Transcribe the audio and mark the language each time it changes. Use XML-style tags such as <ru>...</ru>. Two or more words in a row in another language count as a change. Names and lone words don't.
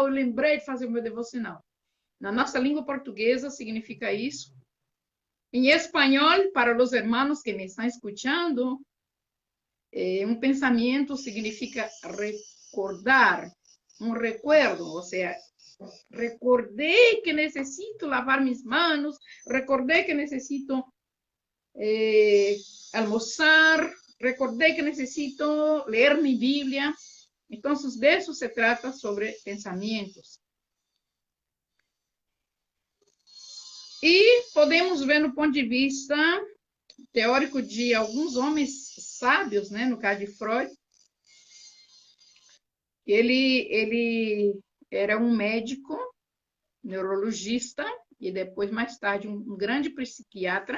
<pt>Eu lembrei de fazer o meu devocional. Na nossa língua portuguesa significa isso. Em espanhol, para os hermanos que me estão escutando, um pensamento significa recordar, um recuerdo, ou seja, recordei que</pt> <es>necesito lavar mis manos,</es> <pt>recordei que necesito almoçar, recordei que</pt> <es>necesito leer mi Biblia.</es> <pt>Então, de isso se trata sobre pensamentos. E podemos ver no ponto de vista teórico de alguns homens sábios, né? No caso de Freud, ele era um médico, neurologista, e depois, mais tarde, um grande psiquiatra.</pt>